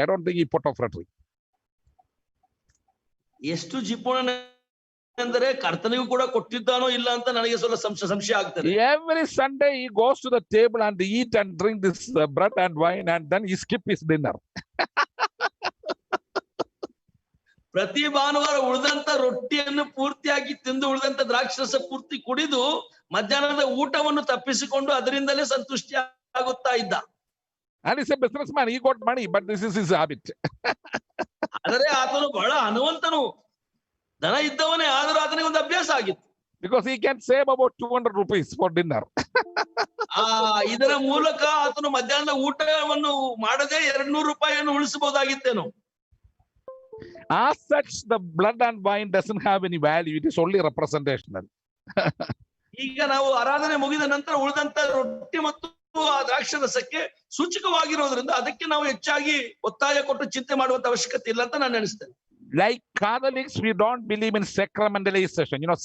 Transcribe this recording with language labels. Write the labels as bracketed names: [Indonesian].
[English] I don't think he put off fratry. [Kannada] ಎಷ್ಟು ಜಿಪುಣ ಅಂದರೆ ಕರ್ತನಿಗೂ ಕೂಡ ಕೊಟ್ಟಿದ್ದಾನೋ ಇಲ್ಲ ಅಂತ ನನಗೆ ಸ್ವಲ್ಪ ಸಂಶಯ ಆಗ್ತದೆ. [English] Every Sunday he goes to the table and eat and drink this bread and wine and then he skip his dinner. [Kannada] ಪ್ರತಿ ಭಾನುವಾರ ಉಳಿದಂತ ರೊಟ್ಟಿಯನ್ನು ಪೂರ್ತಿಯಾಗಿ ತಿಂದು ಉಳಿದಂತ ದ್ರಾಕ್ಷರಸ ಪೂರ್ತಿ ಕುಡಿದು ಮಧ್ಯಾಹ್ನದ ಊಟವನ್ನು ತಪ್ಪಿಸಿಕೊಂಡು ಅದರಿಂದಲೇ ಸಂತುಷ್ಟಿ ಆಗುತ್ತಾ ಇದ್ದ. [English] And he's a businessman. He got money, but this is his habit. [Kannada] ಆದರೆ ಆತನು ಬಹಳ ಹಣವಂತನು, ಧನ ಇದ್ದವನೇ, ಆದರೂ ಆತನಿಗೆ ಒಂದು ಅಭ್ಯಾಸ ಆಗಿತ್ತು. [English] Because he can save about 200 rupees for dinner. [Kannada] ಇದರ ಮೂಲಕ ಆತನು ಮಧ್ಯಾಹ್ನದ ಊಟವನ್ನು ಮಾಡದೆ 200 ರೂಪಾಯಿಯನ್ನು ಉಳಿಸಬಹುದಾಗಿತ್ತೇನು. [English] As such, the blood and wine doesn't have any value. It is only representational. [Kannada] ಈಗ ನಾವು ಆರಾಧನೆ ಮುಗಿದ ನಂತರ ಉಳಿದಂತ ರೊಟ್ಟಿ ಮತ್ತು ಆ ದ್ರಾಕ್ಷರಸಕ್ಕೆ ಸೂಚಕವಾಗಿರೋದ್ರಿಂದ ಅದಕ್ಕೆ ನಾವು ಹೆಚ್ಚಾಗಿ ಒತ್ತಾಯ ಕೊಟ್ಟು ಚಿಂತೆ ಮಾಡುವಂತ ಅವಶ್ಯಕತೆ ಇಲ್ಲ ಅಂತ ನಾನು ಅನಿಸ್ತೇನೆ. [English] Like Catholics, we don't believe in sacramentalization.